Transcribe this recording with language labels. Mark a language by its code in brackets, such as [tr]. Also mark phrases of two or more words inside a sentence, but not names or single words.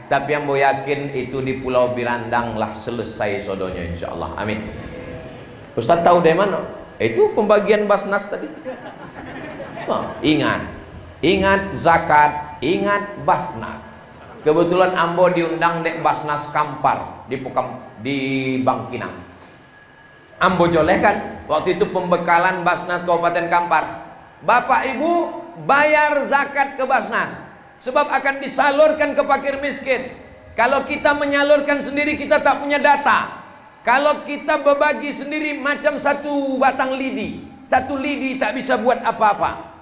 [id] Tapi yang mau yakin itu di Pulau Birandang lah selesai sodonya, [ar] insya Allah. [id] Amin. Ustaz tahu dari mana? Itu pembagian basnas tadi. Oh, ingat zakat, ingat basnas. Kebetulan ambo diundang dek basnas Kampar di Bangkinang. Ambo joleh kan, waktu itu pembekalan basnas Kabupaten Kampar. Bapak Ibu bayar zakat ke basnas, sebab akan disalurkan ke fakir miskin. Kalau kita menyalurkan sendiri kita tak punya data. Kalau kita berbagi sendiri macam satu batang lidi, satu lidi tak bisa buat apa-apa.